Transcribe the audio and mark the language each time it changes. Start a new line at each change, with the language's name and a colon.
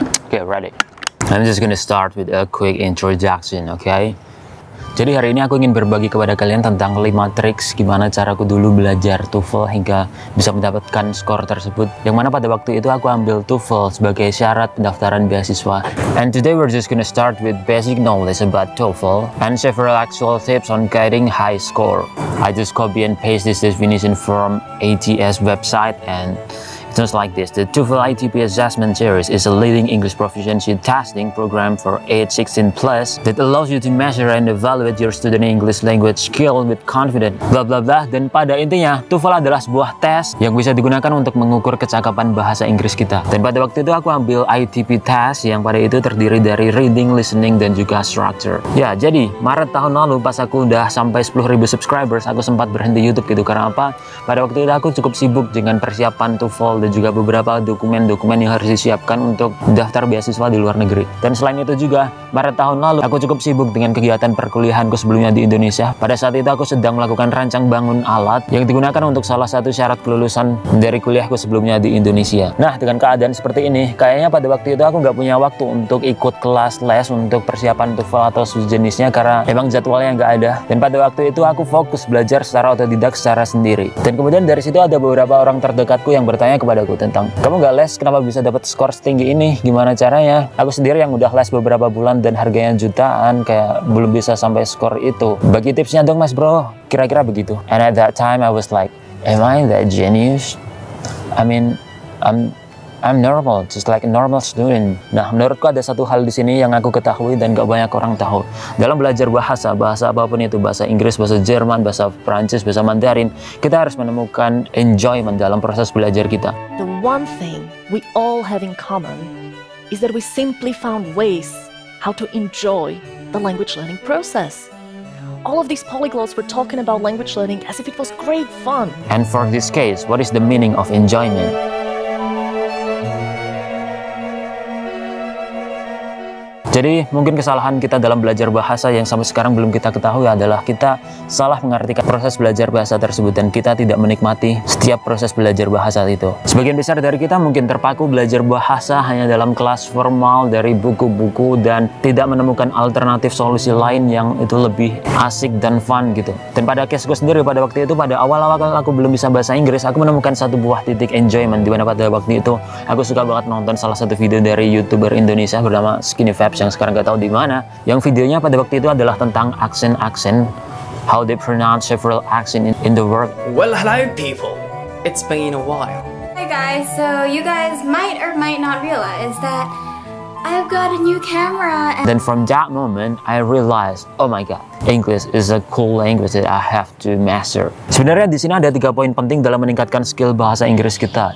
English: Okay, ready. I'm just gonna start with a quick introduction, okay?
Indonesian: Jadi hari ini aku ingin berbagi kepada kalian tentang 5 triks gimana caraku dulu belajar TOEFL hingga bisa mendapatkan skor tersebut. Yang mana pada waktu itu aku ambil TOEFL sebagai syarat pendaftaran beasiswa.
English: And today we're just gonna start with basic knowledge about TOEFL and several actual tips on getting high score. I just copy and paste this definition from ATS website and just like this. The TOEFL ITP Assessment Series is a leading English proficiency testing program for age 16 plus that allows you to measure and evaluate your student English language skill with confidence. Bla bla bla.
Indonesian: Dan pada intinya, TOEFL adalah sebuah tes yang bisa digunakan untuk mengukur kecakapan bahasa Inggris kita. Dan pada waktu itu aku ambil ITP test yang pada itu terdiri dari reading, listening, dan juga structure. Ya, jadi Maret tahun lalu pas aku udah sampai 10.000 subscribers, aku sempat berhenti YouTube gitu. Karena apa? Pada waktu itu aku cukup sibuk dengan persiapan TOEFL dan juga beberapa dokumen-dokumen yang harus disiapkan untuk daftar beasiswa di luar negeri. Dan selain itu juga, Maret tahun lalu aku cukup sibuk dengan kegiatan perkuliahanku sebelumnya di Indonesia. Pada saat itu aku sedang melakukan rancang bangun alat yang digunakan untuk salah satu syarat kelulusan dari kuliahku sebelumnya di Indonesia. Nah, dengan keadaan seperti ini, kayaknya pada waktu itu aku nggak punya waktu untuk ikut kelas les untuk persiapan TOEFL atau sejenisnya karena emang jadwalnya nggak ada. Dan pada waktu itu aku fokus belajar secara otodidak secara sendiri. Dan kemudian dari situ ada beberapa orang terdekatku yang bertanya kepadaku tentang, kamu nggak les, kenapa bisa dapat skor setinggi ini? Gimana caranya? Aku sendiri yang udah les beberapa bulan dan harganya jutaan, kayak belum bisa sampai skor itu. Bagi tipsnya dong mas bro, kira-kira begitu.
English: And at that time I was like, am I that genius? I mean, I'm normal, just like a normal student.
Indonesian: Nah, menurutku ada satu hal di sini yang aku ketahui dan gak banyak orang tahu. Dalam belajar bahasa apapun itu, bahasa Inggris, bahasa Jerman, bahasa Prancis, bahasa Mandarin, kita harus menemukan enjoyment dalam proses belajar kita.
English: The one thing we all have in common is that we simply found ways how to enjoy the language learning process. All of these polyglots were talking about language learning as if it was great fun. And for this case, what is the meaning of enjoyment?
Indonesian: Jadi mungkin kesalahan kita dalam belajar bahasa yang sampai sekarang belum kita ketahui adalah kita salah mengartikan proses belajar bahasa tersebut dan kita tidak menikmati setiap proses belajar bahasa itu. Sebagian besar dari kita mungkin terpaku belajar bahasa hanya dalam kelas formal dari buku-buku dan tidak menemukan alternatif solusi lain yang itu lebih asik dan fun gitu. Dan pada caseku sendiri pada waktu itu, pada awal-awal aku belum bisa bahasa Inggris, aku menemukan satu buah titik enjoyment di mana pada waktu itu aku suka banget nonton salah satu video dari YouTuber Indonesia bernama Skinny Fabs. yang sekarang nggak tahu di mana. Yang videonya pada waktu itu adalah tentang aksen-aksen,
English: how they pronounce several accent in the word. Well, hello people. It's been a while. Hey guys, so you guys might or might not realize that I've got a new camera and Then from that moment, I realized, oh my god, English is a cool language that I have to master.
Indonesian: Sebenarnya di sini ada 3 poin penting dalam meningkatkan skill bahasa Inggris kita.